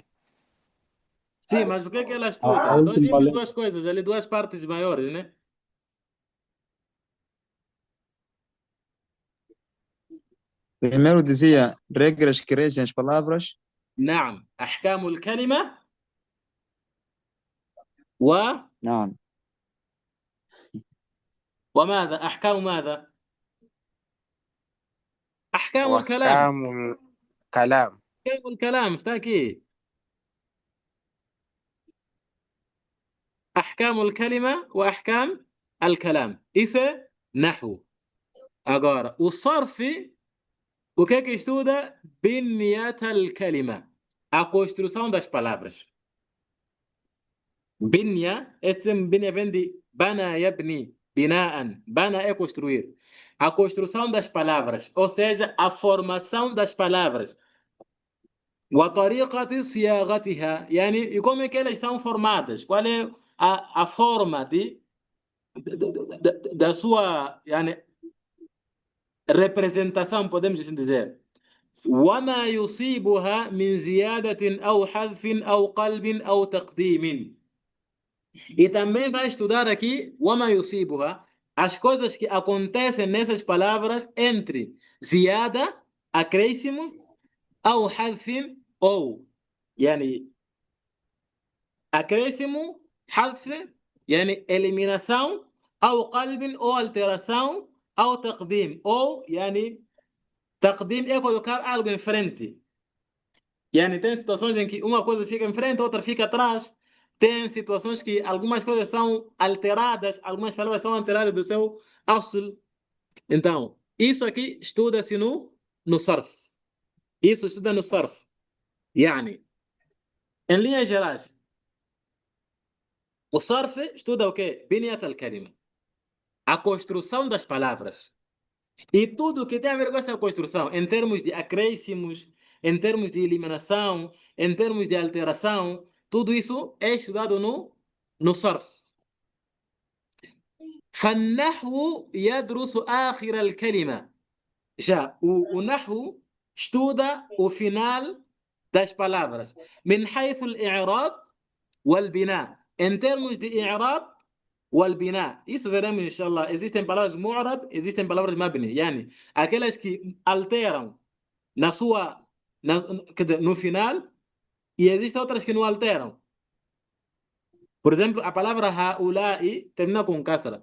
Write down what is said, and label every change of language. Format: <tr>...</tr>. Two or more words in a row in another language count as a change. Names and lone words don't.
<pt>Sim, mas o que é que ela estuda? Nós vimos duas coisas, ali duas partes maiores, né? Primeiro dizia regras que regem as palavras.</pt> <ar>نعم أحكام الكلمة نعم. وماذا أحكام ماذا؟ أحكام الكلام. أحكام الكلام</ar> <pt>está aqui.</pt> <ar>أحكام الكلمة وأحكام الكلام.</ar> <pt>Isso é Nahwu. Agora, o Sarf, o que é que estuda?</pt> <ar>بنية الكلمة.</ar> <pt>A construção das palavras. Binya, este binya vem de</pt> <ar>بنى يبني,</ar> <pt>binaan. Bana é construir. A construção das palavras, ou seja, a formação das palavras.</pt> <ar>وطريقة صياغتها, يعني,</ar> <pt>e como é que elas são formadas? Qual é a forma da sua, يعني, representação, podemos assim dizer.</pt> <ar>وما يصيبها من زيادة أو حذف أو قلب أو تقديم.</ar> <pt>E também vai estudar aqui</pt> <ar>وما يصيبها,</ar> <pt>as coisas que acontecem nessas palavras entre زيادة, acréscimos,</pt> <ar>أو حذف,</ar> <pt>ou يعني acréscimo,</pt> <ar>حذف يعني</ar> <pt>eliminação,</pt> <ar>أو قلب,</ar> <pt>ou alteração,</pt> <ar>أو تقديم,</ar> <pt>ou</pt> <ar>يعني تقديم</ar> <pt>é colocar algo em frente. Yani, tem situações em que uma coisa fica em frente, outra fica atrás. Tem situações que algumas coisas são alteradas, algumas palavras são alteradas do seu asl. Então, isso aqui estuda-se no Sarf. Isso estuda no Sarf. Yani, em linhas gerais, o Sarf estuda o quê?</pt> <ar>بنية الكلمة.</ar> <pt>A construção das palavras. E tudo que tem a ver com essa construção, em termos de acréscimos, em termos de eliminação, em termos de alteração, tudo isso é estudado no Sarf.</pt> <ar>فالنحو يدرس آخر الكلمة.</ar> <pt>Já o Nahwu estuda o final das palavras.</pt> <ar>من حيث الإعراب والبناء.</ar> <pt>Em termos de</pt> <ar>إعراب والبناء.</ar> <pt>Isso veremos, inshallah. Existem palavras mu'rab, existem palavras mabni. Yani, aquelas que alteram na sua, no final, e existem outras que não alteram. Por exemplo, a palavra haula'i termina com kasra.</pt>